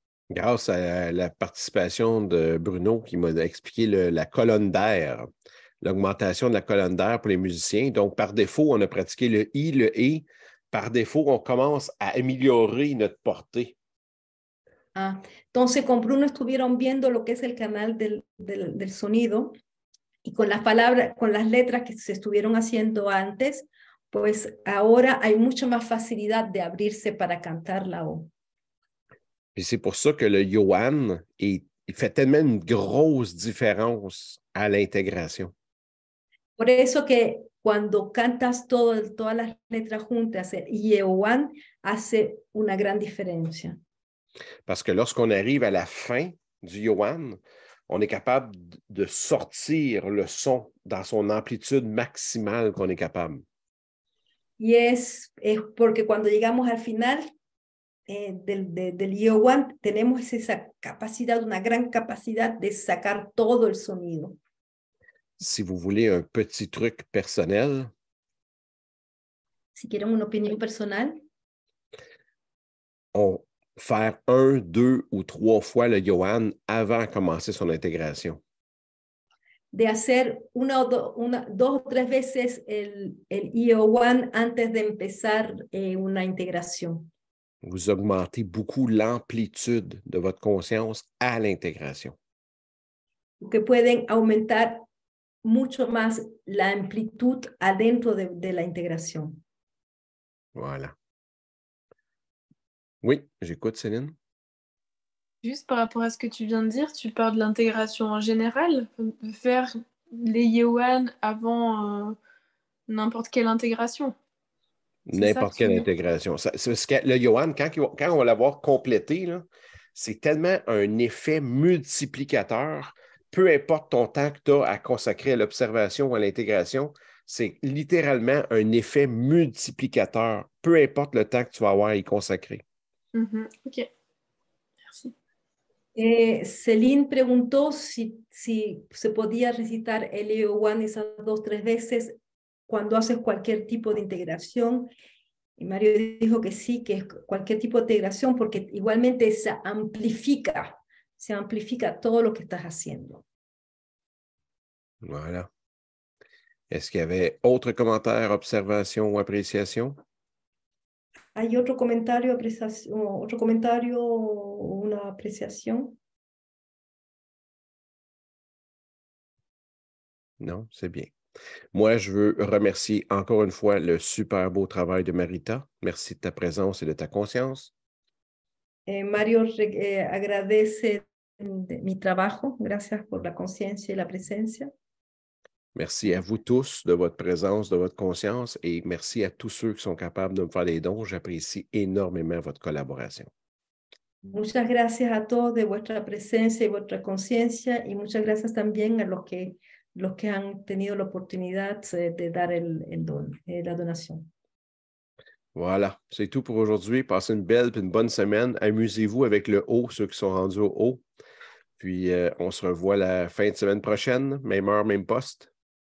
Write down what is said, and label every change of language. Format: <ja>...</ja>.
<fr>Grâce à la participation de Bruno qui m'a expliqué la colonne d'air, l'augmentation de la colonne d'air pour les musiciens. Donc, par défaut, on a pratiqué le I, le E. Par défaut, on commence à améliorer notre portée.</fr> <es>Ah, entonces con Bruno estuvieron viendo lo que es el canal del sonido y con las palabras, con las letras que se estuvieron haciendo antes, pues ahora hay mucha más facilidad de abrirse para cantar la O.</es> <fr>Et c'est pour ça que le Yoan il fait tellement une grosse différence à l'intégration.</fr> <es>Por eso que cuando cantas todas las letras juntas, el Yoan hace una gran diferencia.</es> <fr>Parce que lorsqu'on arrive à la fin du Yoan, on est capable de sortir le son dans son amplitude maximale qu'on est capable.</fr> <es>Y es porque cuando llegamos al final del Yoan, tenemos esa capacidad, una gran capacidad de sacar todo el sonido.</es> <fr>Si vous voulez un petit truc personnel,</fr> <es>si quieren una opinión personal,</es> <fr>faire 1, 2 ou 3 fois le Yoan avant de commencer son intégration.</fr> <es>De hacer dos o tres veces el Yoan antes de empezar una integración.</es> <fr>Vous augmentez beaucoup l'amplitude de votre conscience à l'intégration.</fr> <es>Que pueden aumentar mucho más la amplitud adentro de la integración.</es> <fr>Voilà. Oui, j'écoute, Céline. Juste par rapport à ce que tu viens de dire, tu parles de l'intégration en général, de faire les Yeohan avant n'importe quelle intégration. N'importe quelle intégration. Parce que le Yohan, quand on va l'avoir complété, c'est tellement un effet multiplicateur. Peu importe ton temps que tu as à consacrer à l'observation ou à l'intégration, c'est littéralement un effet multiplicateur. Peu importe le temps que tu vas avoir à y consacrer. Ok. Merci.</fr> <es>Céline preguntó si se podía recitar el EO1 esas 2 o 3 veces cuando haces cualquier tipo de integración. Y Mario dijo que sí, que es cualquier tipo de integración, porque igualmente se amplifica todo lo que estás haciendo.</es> <fr>Voilà. Est-ce qu'il y avait autre commentaire, observation ou appréciation?</fr> <es>¿Hay otro comentario, o una apreciación?</es> <fr>Non, c'est bien. Moi, je veux remercier encore une fois le super beau travail de Marita. Merci de ta présence et de ta conscience.</fr> <es>Mario agradece mi trabajo. Gracias por la conciencia y la presencia.</es> <fr>Merci à vous tous de votre présence, de votre conscience et merci à tous ceux qui sont capables de me faire des dons. J'apprécie énormément votre collaboration.</fr> <es>Muchas gracias a todos de vuestra presencia y vuestra conciencia y muchas gracias también a los que han tenido la oportunidad de dar el don, la donación.</es> <fr>Voilà, c'est tout pour aujourd'hui. Passez une belle et une bonne semaine. Amusez-vous avec le haut, ceux qui sont rendus au haut. Puis, on se revoit la fin de semaine prochaine, même heure, même poste.</fr>